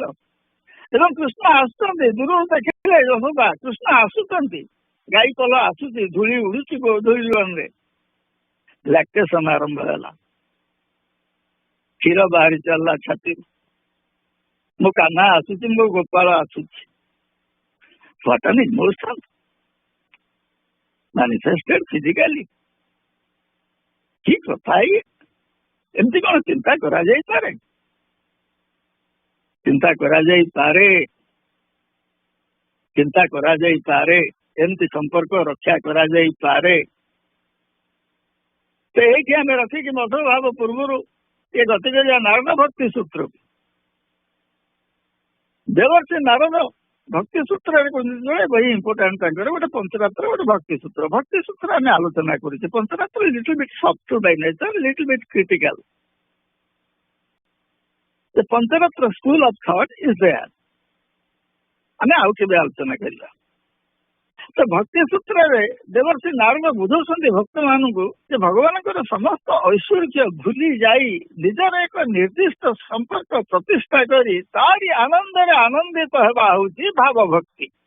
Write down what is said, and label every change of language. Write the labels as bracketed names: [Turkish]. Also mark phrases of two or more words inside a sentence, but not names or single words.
[Odia] ଏବଂ କୃଷ୍ଣ ଆସୁଛନ୍ତି, ଦୂରରୁ ଦେଖିଲେ ଯଶୋଦା କୃଷ୍ଣ ଆସୁଛନ୍ତି, ଗାଈ କଲ ଆସୁଛି, ଧୂଳି ଉଡୁଛି ଗୋଧୂଳିରେ। ଲାକ୍ଟେସନ ଆରମ୍ଭ ହେଲା, କ୍ଷୀର ବାହାରି ଚାଲିଲା ଛାତିରୁ। ମୋ କାହ୍ନା ଆସୁଛି, ମୋ ଗୋପାଳ ଆସୁଛି। [English] What an emotion manifested physically. [Odia] କି କଥା ଇଏ? ଏମିତି କଣ ଚିନ୍ତା କରାଯାଇପାରେ? ଚିନ୍ତା କରାଯାଇପାରେ, ଚିନ୍ତା କରାଯାଇପାରେ, ଏମିତି ସମ୍ପର୍କ ରକ୍ଷା କରାଯାଇପାରେ। ତ ଏଇଠି ଆମେ ରଖିକି ମଧୁଭାବ ପୂର୍ବରୁ ଏ ଗତି କରିବା ନାରଦ ଭକ୍ତି ସୂତ୍ରକୁ। ଦେବର୍ଷି ନାରଦ ଭକ୍ତି ସୂତ୍ରରେ ବହି ଇମ୍ପୋର୍ଟାଣ୍ଟ ତାଙ୍କର ଗୋଟେ ପଞ୍ଚରାତ୍ର, ଗୋଟେ ଭକ୍ତି ସୂତ୍ର। ଭକ୍ତି ସୂତ୍ର ଆମେ ଆଲୋଚନା କରୁଛେ, [English] ପଞ୍ଚରାତ୍ର little bit soft by nature, little bit critical. The Pancharatra school of thought is there. [Odia] ଆମେ ଆଉ କେବେ ଆଲୋଚନା କରିବା। ତ ଭକ୍ତି ସୂତ୍ରରେ ଦେବର୍ଷି ନାରଦ ବୁଝଉଛନ୍ତି ଭକ୍ତମାନଙ୍କୁ ଯେ ଭଗବାନଙ୍କର ସମସ୍ତ ଐଶ୍ୱର୍ଯ୍ୟ ଭୁଲି ଯାଇ ନିଜର ଏକ ନିର୍ଦ୍ଦିଷ୍ଟ ସମ୍ପର୍କ ପ୍ରତିଷ୍ଠା କରି ତାରି ଆନନ୍ଦରେ ଆନନ୍ଦିତ ହେବା ହଉଛି ଭାବ ଭକ୍ତି।